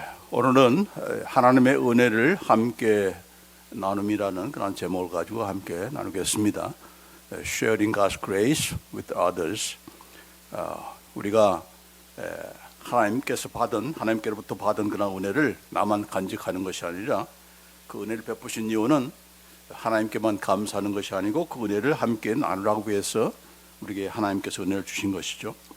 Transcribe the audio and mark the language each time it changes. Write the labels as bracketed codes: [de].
[ko] 오늘은 하나님의 은혜를 함께 나눔이라는 그런 제목을 가지고 함께 나누겠습니다. [en] Sharing God's grace with others. [ko] 우리가 하나님께로부터 받은 그런 은혜를 나만 간직하는 것이 아니라 그 은혜를 베푸신 이유는 하나님께만 감사하는 것이 아니고 그 은혜를 함께 나누라고 해서 우리에게 하나님께서 은혜를 주신 것이죠.